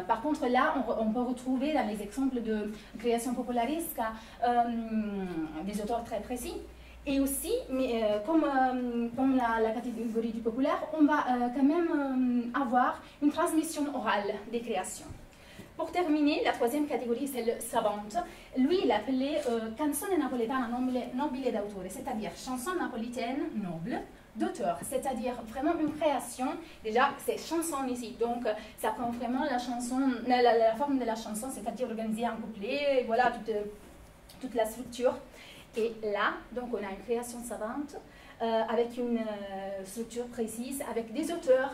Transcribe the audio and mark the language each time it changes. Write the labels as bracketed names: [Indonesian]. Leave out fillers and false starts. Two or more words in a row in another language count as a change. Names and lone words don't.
[French] Par contre, là, on peut retrouver dans les exemples de création popularesque des auteurs très précis. Et aussi, mais comme la catégorie du populaire, on va quand même avoir une transmission orale des créations. Pour terminer, la troisième catégorie, c'est le savante. Lui, il appelait [Italian] canzone napoletana nobile d'autore, [French] c'est-à-dire chanson napolitaine noble d'auteur, c'est-à-dire vraiment une création. Déjà, c'est chanson ici, donc ça prend vraiment la chanson, la forme de la chanson, c'est-à-dire organisée en couplet, voilà toute la structure. Et là, donc on a une création savante avec une structure précise, avec des auteurs.